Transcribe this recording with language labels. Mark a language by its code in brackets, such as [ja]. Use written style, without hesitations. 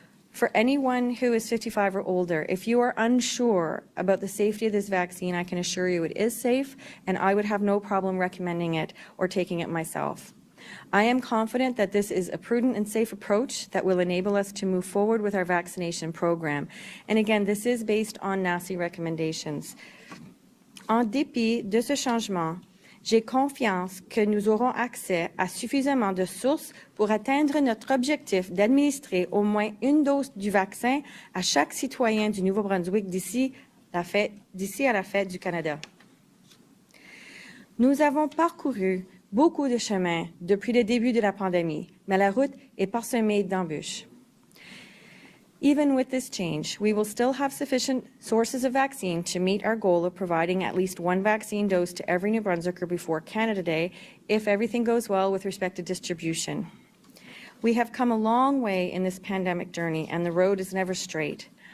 [en] For anyone who is 55 or older, if you are unsure about the safety of this vaccine, I can assure you it is safe, and I would have no problem recommending it or taking it myself. I am confident that this is a prudent and safe approach that will enable us to move forward with our vaccination program. And again, this is based on NACI recommendations. [fr] En dépit de ce changement, j'ai confiance que nous aurons accès à suffisamment de sources pour atteindre notre objectif d'administrer au moins une dose du vaccin à chaque citoyen du Nouveau-Brunswick d'ici à la fête du Canada. Nous avons parcouru beaucoup de chemin depuis le début de la pandémie, mais la route est parsemée d'embûches. [en] Even with this change, we will still have sufficient sources of vaccine to meet our goal of providing at least one vaccine dose to every New Brunswicker before Canada Day, if everything goes well with respect to distribution. We have come a long way in this pandemic journey, and the road is never straight.